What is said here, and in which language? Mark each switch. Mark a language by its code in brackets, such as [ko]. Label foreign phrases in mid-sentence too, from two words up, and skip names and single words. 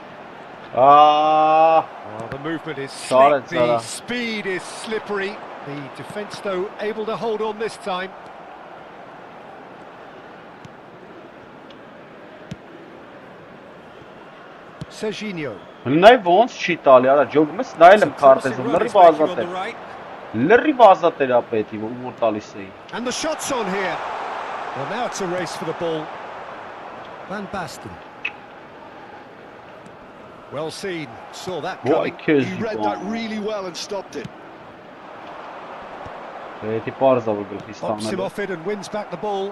[en] Oh, The movement is Sorry, slick, the speed is slippery. The defence, though, able to hold on this time. Serginho. [hy] Նայ ոնց չի տալի, արա ջոգում ես նայել եմ քարտեզը, լրիվ ազատ էր ապետի, որ տալիս էի։ [en] And the shot's on here. Well, now it's a race for the ball. Van Basten. Well seen, saw that coming. He read that really well and stopped it. Pops him off it and wins back the ball.